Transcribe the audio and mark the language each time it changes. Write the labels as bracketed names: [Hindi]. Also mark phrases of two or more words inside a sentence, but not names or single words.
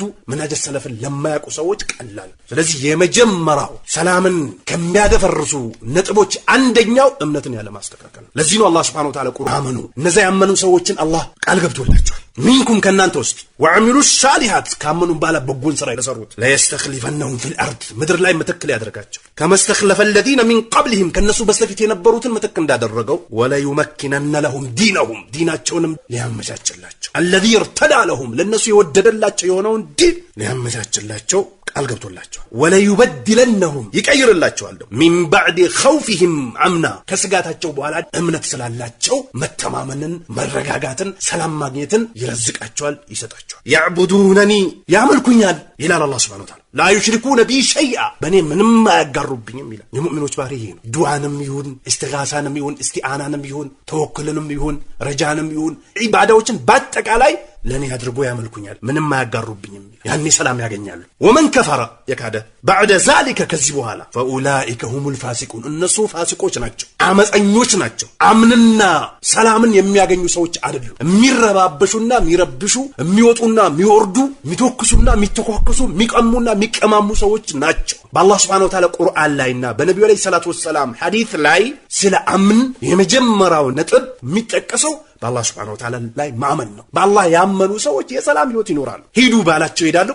[Amharic] መንሃጀ ሰለፍን ለማያውቁ ሰዎች ቀላል። ስለዚህ የመጀመሪያው ሰላምን ከሚያደፈርሱ ነጥቦች አንደኛው እምነትን ያለ ማስተካከል ነው። ለዚህ ነው አላህ [Arabic] سبحانه وتعالى [Amharic] ቁርአኑ እነዛ ያመኑ ሰዎችን አላህ ቃል ገብቶላቸዋል። ሚንኩም ከናንተ ውስጥ [Arabic] وعملوا الصالحات [Amharic] ካመኑ ባላ በጎን ስራ የሰሩት [Arabic] ليستخلفنهم في الأرض [Amharic] ምድር ላይ መተክል ያደርጋቸው [Arabic] كما استخلف الذين من قبلهم [Amharic] ከነሱ በስተፊት የነበሩትን መተክ እንዳደረገው [Arabic] وليمكنن لهم دينهم [Amharic] ዲናቸውንም ሊያመቻችላቸው [Arabic] الذي ارتدى لهم [Amharic] ለነሱ የወደደላቸው የሆነውን ዲን ሊያመቻችላቸው ቃል ገብቶላቸዋል። ወለዩበድለነሁም ይቀይርላቸዋል [Arabic] من بعد خوفهم أمنا [Amharic] ከስጋታቸው በኋላ እምነት ስላላቸው መተማመንን፣ መረጋጋትን፣ ሰላም ማግኘትን ይረዝቃቸዋል፣ ይሰጣቸዋል። ያዕቡዱነኒ ያመልኩኛል ይላል አላህ [Arabic] سبحانه وتعالى። لا يشركون بي شيئا [Amharic] በእኔ ምንም አያጋሩብኝም ይላል። የሙእሚኖች ባህሪ ይሄ ነው። ዱዓንም ይሁን እስቲጋሳንም ይሁን እስቲአናንም ይሁን ተወኩልንም ይሁን ረጃንም ይሁን ዒባዳዎችን በአጠቃላይ ለኔ አድርጎ ያመልኩኛል፣ ምንም አያጋሩብኝም። ያኔ ሰላም ያገኛሉ። [Arabic] ومن كفر [Amharic] የካደ [Arabic] بعد ذلك [Amharic] ከዚህ በኋላ [Arabic] فاولئك هم الفاسقون [Amharic] እነሱ ፋሲቆች ናቸው፣ አመፀኞች ናቸው። አምንና ሰላምን የሚያገኙ ሰዎች አይደሉም። የሚረባበሹና የሚረብሹ፣ የሚወጡና የሚወርዱ፣ የሚተኩሱና የሚተኳከሱ፣ የሚቀሙና የሚቀማሙ ሰዎች ናቸው። በአላህ [Arabic] سبحانه وتعالى [Amharic] ቁርአን ላይና በነብዩ [Arabic] عليه الصلاة والسلام [Amharic] ሐዲስ ላይ ስለ አምን የመጀመሪያው ነጥብ የሚጠቀሰው በአላህ [Arabic] سبحانه وتعالى [Amharic] ላይ ማመን ነው። በአላህ ያመኑ ሰዎች የሰላም ህይወት ይኖራሉ። ሂዱ ባላቸው ይሄዳሉ፣